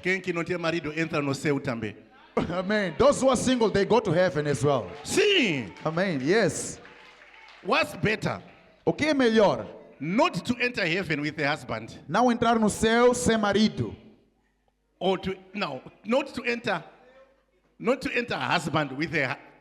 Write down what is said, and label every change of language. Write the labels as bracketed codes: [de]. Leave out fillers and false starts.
[pt] Quem que não tem marido entra no céu também. Amen. [en] Those who are single, they go to heaven as well. [pt] Sim. [en] Amen. Yes. What's better? [pt] O que é melhor? [en] Not to enter heaven with a husband. [pt] Não entrar no céu sem marido. [en] Or to, no, not to enter a husband with a,